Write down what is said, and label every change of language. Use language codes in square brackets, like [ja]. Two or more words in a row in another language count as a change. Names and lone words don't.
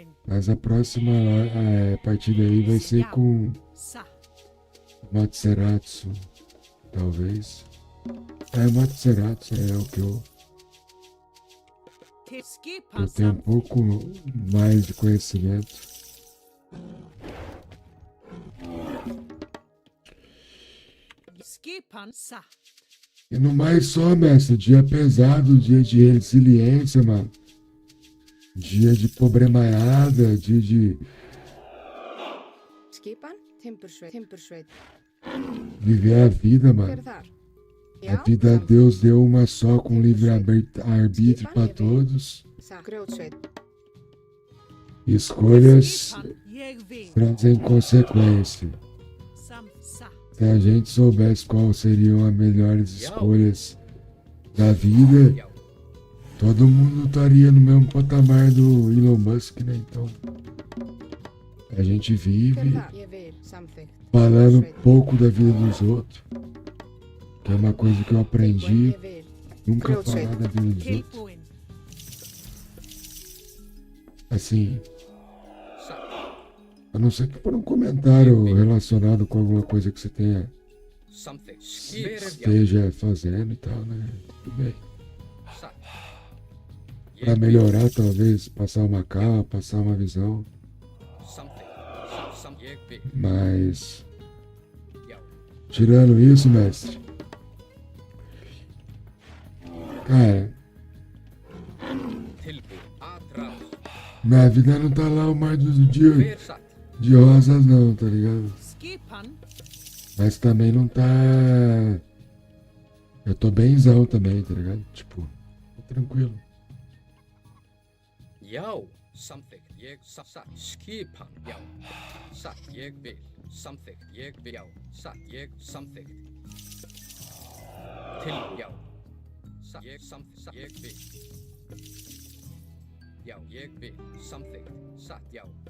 [pt] Mas a próxima partida aí vai ser com [is] Satt. [pt] Matsuratsu, talvez. Matsuratsu é o que eu [is] Til skipan. [pt] tenho um pouco mais de conhecimento. [is] Skipan. Satt. [pt] E no mais só, mestre, dia pesado, dia de resiliência, mano. Dia de problemaiada, dia de [is] Skipan? Timbursveit. [pt] viver a vida, [is] Hver [pt] mano. [is] er þar? [pt] A vida Deus deu uma só com livre arbítrio pra todos. [is] Satt. Grjótsveit. [pt] Escolhas [is] Skipan. Ég vil. [pt] trazem consequência. [is] Satt. [pt] Se a gente soubesse quais seriam as melhores escolhas da vida, [is] Já. [pt] todo mundo estaria no mesmo patamar do Elon Musk, né? Então, a gente [is] Hver er [pt] vive [is] þar? Ég vil. Samþykkt. [pt] falando um pouco da vida dos outros, que é uma coisa que eu aprendi, [is] Ég vil. [pt] nunca falar da vida dos outros. [is] Tilbúin. [pt] Assim, [is] Satt. [pt] a não ser que for um comentário relacionado com alguma coisa que você tenha, [is] Samþykkt. Hver er já. [pt] esteja fazendo e tal, né? Tudo bem. [is] Satt. [pt] Pra melhorar, talvez, passar uma calma, passar uma visão. [is] Ég vil. [pt] Mas, [is] Já. [pt] tirando isso, mestre, cara, [is] Tilbúin. Aðrar. [pt] minha vida não tá lá o mar do dia [is] Hver satt? [pt] de rosas não, tá ligado? [is] Skipan. [pt] Mas também não tá... Eu tô benzão também, tá ligado? Tipo, tô tranquilo. [is] Já. Samþykkt. Ég satt. Skipan. Já. Satt. Ég vil. Samþykkt. Ég vil. Já. Satt. Ég samþykkt. Já. Satt. Ég samþykkt. Ég vil. Já. Ég vil. Samþykkt. Satt. Já.